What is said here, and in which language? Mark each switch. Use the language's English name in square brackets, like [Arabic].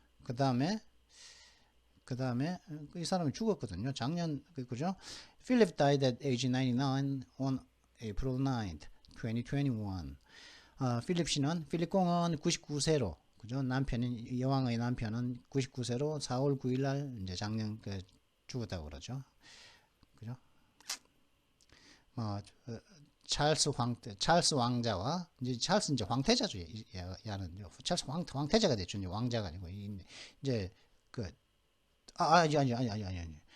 [Korean] 그 다음에 이 사람이 죽었거든요. 작년 그죠? [English] Philip died at age 99 on April 9th, 2021. [Korean] 필립공은 99세로 그죠? 여왕의 남편은 99세로 4월 9일 날 이제 작년 죽었다고 그러죠. 그죠? 찰스 왕자와 찰스 이제 황태자죠. 야는 찰스 황태자가 됐죠. 이제 왕자가 아니고 이제 아니.